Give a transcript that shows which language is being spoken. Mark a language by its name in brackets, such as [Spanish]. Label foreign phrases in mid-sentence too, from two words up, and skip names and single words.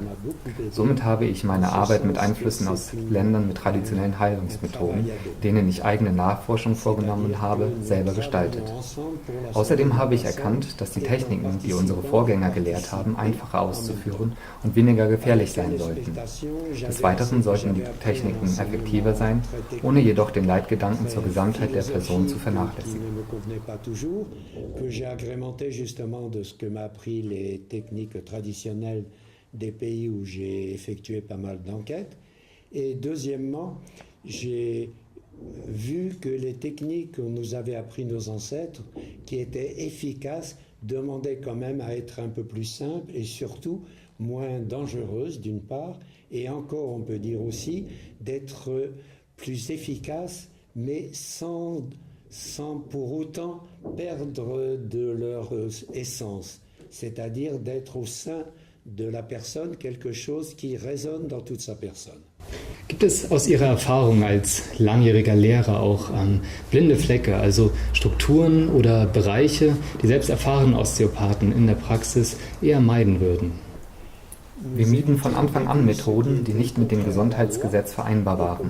[German] Somit habe ich meine Arbeit mit Einflüssen aus Ländern mit traditionellen Heilungsmethoden, denen ich eigene Nachforschung vorgenommen habe, selber gestaltet. Außerdem habe ich erkannt, dass die Techniken, die unsere Vorgänger gelehrt haben, einfacher auszuführen und weniger gefährlich sein sollten. Des Weiteren sollten die Techniken effektiver sein, ohne jedoch den Leitgedanken zur Gesamtheit der Person zu vernachlässigen. [French] Des pays où j'ai effectué pas mal d'enquêtes. Et deuxièmement, j'ai vu que les techniques que nous avaient appris nos ancêtres, qui étaient efficaces, demandaient quand même à être un peu plus simples et surtout moins dangereuses d'une part, et encore on peut dire aussi d'être plus efficaces, mais sans pour autant perdre de leur essence, c'est-à-dire d'être au sein de la personne quelque chose qui résonne dans toute sa personne. [German] Gibt es aus Ihrer Erfahrung als langjähriger Lehrer auch blinde Flecke, also Strukturen oder Bereiche, die selbst erfahrene Osteopathen in der Praxis eher meiden würden? Wir mieden von Anfang an Methoden, die nicht mit dem Gesundheitsgesetz vereinbar waren.